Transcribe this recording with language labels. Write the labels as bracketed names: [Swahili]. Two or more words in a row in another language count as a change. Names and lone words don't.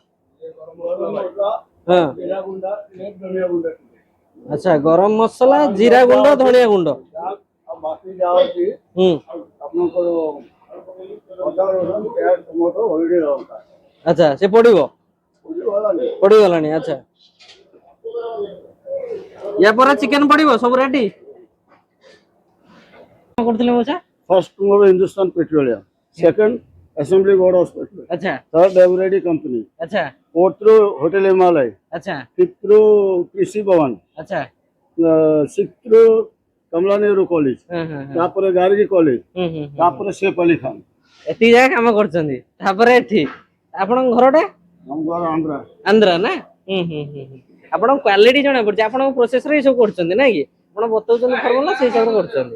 [Odia] ହଁ ଆଚ୍ଛା ଗରମ ମସଲା ଜିରା ଗୁଣ୍ଡ ଧନିଆ ଗୁଣ୍ଡ ହୁଁ ଆଚ୍ଛା ସେ ପଡିବ ପଡିଗଲାଣି। ଆଚ୍ଛା ୟା ପରେ ଚିକେନ ପଡିବ ସବୁ ରେଡି କଣ କରୁଥିଲେ ମଉସା? [English] First tomorrow Hindustan Petroleum. Second Assembly Board Hospital. [Odia] ଆଚ୍ଛା [English] Third Eveready Company. [Odia] ଆଚ୍ଛା [English] Fourth through Hotel Himalay. [Odia] ଆଚ୍ଛା [English] Fifth through कृषि भवन. [Odia] ଆଚ୍ଛା [English] Sixth through कमला नेहरू कॉलेज. [Odia] ତାପରେ ଗାର୍ଗୀ କଲେଜ ତାପରେ ସେଫ୍ ଅଲି ଖାନ। ଏତିକି ଜାଗା କାମ କରୁଛନ୍ତି ତାପରେ ଏଠି ଆପଣଙ୍କ ଘରଟା ଆମ ଘର ଆନ୍ଧ୍ରା। ଆନ୍ଧ୍ରା ନା ଆପଣଙ୍କ କ୍ୱାଲିଟି ଜଣା ପଡୁଛି ଆପଣଙ୍କ ପ୍ରୋସେସରେ ଏଇ ସବୁ କରୁଛନ୍ତି ନାଇଁ କି ଆପଣ ବତଉଛନ୍ତି ଫର୍ମୁଲା ସେଇ ହିସାବରେ କରୁଛନ୍ତି।